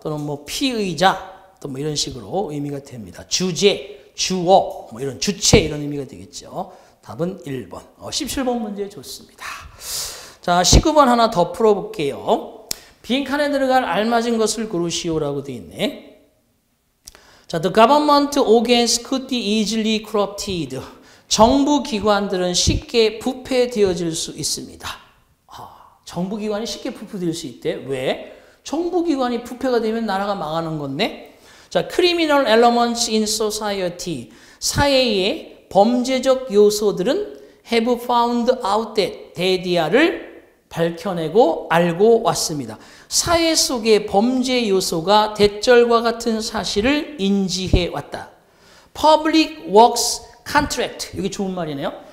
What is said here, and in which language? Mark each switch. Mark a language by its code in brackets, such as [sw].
[ko] 또는 뭐 피의자, 또 뭐 이런 식으로 의미가 됩니다. 주제, 주어, 뭐 이런 주체 이런 의미가 되겠죠. 답은 1번. 17번 문제 좋습니다. 자, 19번 하나 더 풀어볼게요. 빈칸에 들어갈 알맞은 것을 고르시오라고 되어 있네. [en] 자, the government organs could be easily corrupted. [ko] 정부 기관들은 쉽게 부패되어질 수 있습니다. 정부 기관이 쉽게 부패될 수 있대. 왜? 정부기관이 부패가 되면 나라가 망하는 건데. [en] 자, criminal elements in society. [ko] 사회의 범죄적 요소들은 [en] have found out that [ko] 데디아를 밝혀내고 알고 왔습니다. 사회 속의 범죄 요소가 대절과 같은 사실을 인지해 왔다. [en] Public Works Contract. [ko] 이게 좋은 말이네요.